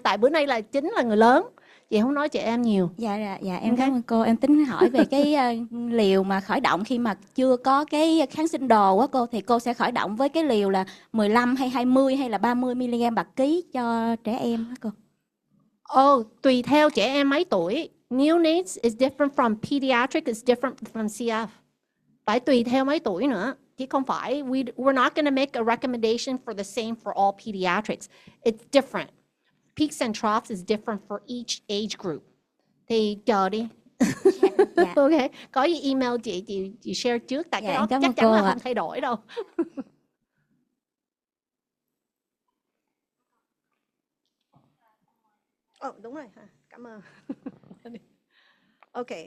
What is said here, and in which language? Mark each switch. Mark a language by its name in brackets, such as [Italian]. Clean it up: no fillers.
[Vietnamese] Tại bữa nay là chính là người lớn, chị không nói trẻ em nhiều. Dạ em cảm ơn cô. Em tính hỏi về cái liều mà khởi động khi mà chưa có cái kháng sinh đồ á cô. Thì cô sẽ khởi động với cái liều là 15 hay 20 hay là 30 mg bạc ký cho trẻ em á cô? Tùy theo trẻ em mấy tuổi. [English] Neonates is different from pediatric, is different from CF. [Vietnamese] Phải tùy theo mấy tuổi nữa. Chứ không phải, [English] we're not going to make a recommendation for the same for all pediatrics. It's different. Peaks and troughs is different for each age group. [Vietnamese] Thì chờ đi. Dạ. Ok, có gì email chị share trước. Tại cái đó chắc chắn là không thay đổi đâu. Đúng rồi. Cảm ơn. Ok.